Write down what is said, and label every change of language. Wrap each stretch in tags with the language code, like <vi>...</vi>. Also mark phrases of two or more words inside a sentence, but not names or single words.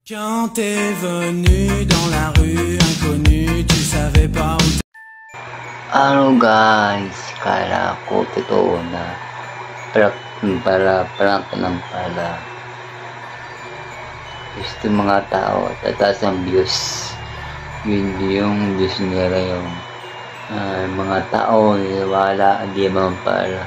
<fr>Quand t'es venu dans la rue inconnue, tu savais pas où</fr> <tl>Ano guys, kala ko totoo na. Prank lang pala. Gusto mga tao, tataas ang views. Yun yung views nila yung mga tao wala, di man pala.</tl>